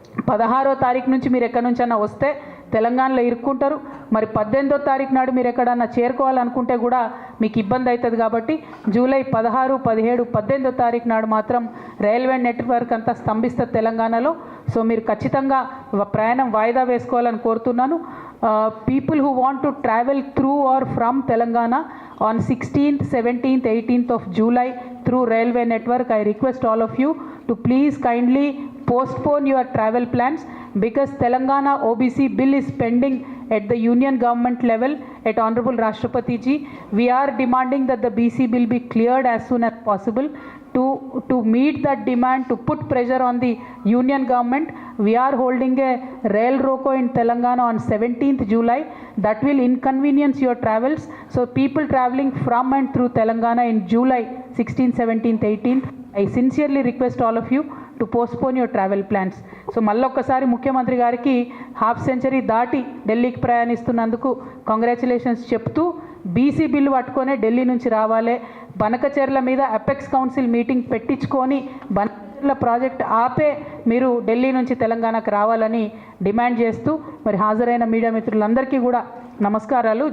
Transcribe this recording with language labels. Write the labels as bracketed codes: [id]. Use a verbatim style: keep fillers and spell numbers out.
[te] పదహారో తారీఖు నుంచి మీరు ఎక్కడి నుంచైనా వస్తే తెలంగాణలో ఇరుక్కుంటారు. మరి పద్దెనిమిదో తారీఖు నాడు మీరు ఎక్కడన్నా చేరుకోవాలనుకుంటే కూడా మీకు ఇబ్బంది అవుతుంది. కాబట్టి జూలై పదహారు, పదిహేడు, పద్దెనిమిదో తారీఖు నాడు మాత్రం రైల్వే నెట్వర్క్ అంతా స్తంభిస్తుంది తెలంగాణలో. సో మీరు ఖచ్చితంగా ప్రయాణం వాయిదా వేసుకోవాలని కోరుతున్నాను. [en] Uh, people who want to travel through or from Telangana on sixteenth, seventeenth, eighteenth of July through railway network, I request all of you to please kindly postpone your travel plans because Telangana O B C bill is pending At the union government level, at Honorable Rashtrapati ji, we are demanding that the B C bill be cleared as soon as possible. To, to meet that demand, to put pressure on the union government, we are holding a rail roko in Telangana on seventeenth July. That will inconvenience your travels. So people traveling from and through Telangana in July sixteenth, seventeenth, eighteenth, I sincerely request all of you to postpone your travel plans. [te] So మళ్ళొక్కసారి ముఖ్యమంత్రి గారికి half century దాటి ఢిల్లీకి ప్రయాణిస్తున్నందుకు congratulations చెప్తూ, BC bill పట్టుకొనే ఢిల్లీ నుంచి రావాలే, బనకచెర్ల మీద అపెక్స్ కౌన్సిల్ మీటింగ్ పెట్టించుకొని బనకచెర్ల ప్రాజెక్ట్ ఆపే మీరు ఢిల్లీ నుంచి తెలంగాణకు రావాలని డిమాండ్ చేస్తూ మరి హాజరైన మీడియా మిత్రులందరికీ కూడా నమస్కారాలు.